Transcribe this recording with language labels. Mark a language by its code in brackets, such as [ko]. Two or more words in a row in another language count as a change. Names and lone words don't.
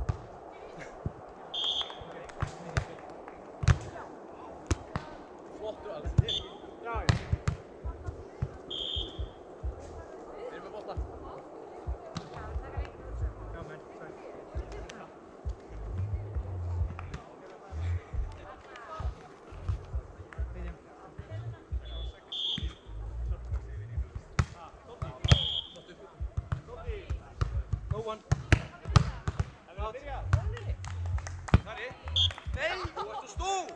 [is] Flottur alls. Já. Þeir eru með bolta. [sv] Ja, men, [en] sorry. Medium. No one. Out. [is] Nei, þú ert að stú!